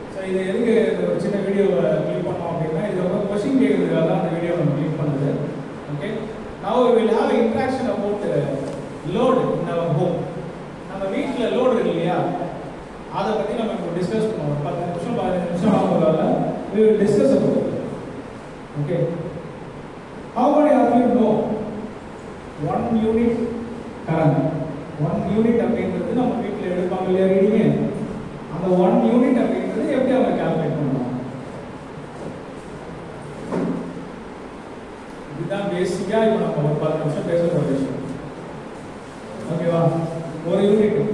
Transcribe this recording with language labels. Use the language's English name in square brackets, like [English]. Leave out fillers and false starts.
[Tamil] இது எதுக்கு ஒரு சின்ன வீடியோவை கிளிக் பண்ணோம் அப்படின்னா, இது ஒரு கொஸ்டின் கேட்கறதுக்காக தான் அந்த வீடியோ நம்ம கிளிக் பண்ணது. [English] Okay, now we will have interaction about load in our home. [Tamil] நம்ம வீட்டில் லோடு இருக்கு இல்லையா, அதை பற்றி நம்ம இப்போ டிஸ்கஸ் பண்ணுவோம். 10 நிமிஷம் 15 நிமிஷம் ஆகுறதால [English] we will discuss about it. Okay, how many of you know 1 unit current? [Tamil] 1 unit அப்படிங்கிறது நம்ம வீட்டில் எடுப்பாங்க இல்லையா ரீடிங்க, அந்த 1 யூனிட் அப்படிங்கிறது எப்படி அவங்க கால்குலேட் பண்ணுவாங்க? இதுதான் பேசிக்கா இப்போ நம்ம ஒரு 10 நிமிஷம் பேச போற விஷயம். ஓகேவா? ஒரு யூனிட்.